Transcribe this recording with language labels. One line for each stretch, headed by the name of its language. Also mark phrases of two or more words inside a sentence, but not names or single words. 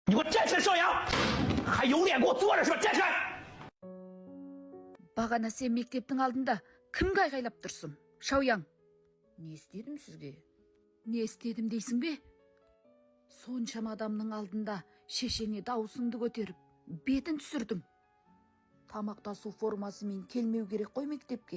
Chinese: 你给我站起来，邵阳！还有脸给我坐着是吧？站起来！
Kazakh: Бағана сен мектептің алдында кімге айғайлап тұрсың? Шауяң. Не істедім сізге? Не істедім дейсің бе? Соншама адамның алдында шешеңе дауысыңды көтеріп, бетін түсірдің. Тамақтасу формасымен келмеу керек қой мектепке.